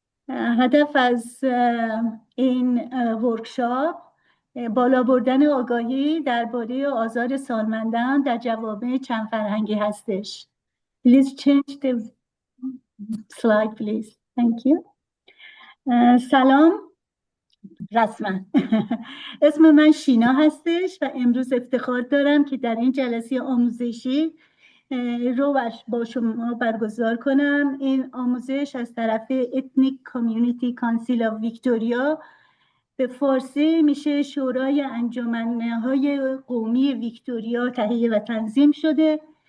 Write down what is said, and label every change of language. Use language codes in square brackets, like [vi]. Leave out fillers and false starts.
[fa] هدف از این ورکشاپ بالا بردن آگاهی درباره آزار سالمندان در جوامع چند فرهنگی هستش. [en] Please change the slide, please. Thank you. [fa] سلام. رسما اسم من شینا هستش و امروز افتخار دارم که در این جلسه آموزشی رو با شما برگزار کنم. این آموزش از طرف Ethnic Community Council of Victoria، به فارسی میشه شورای انجمنهای قومی ویکتوریا، تهیه و تنظیم شده.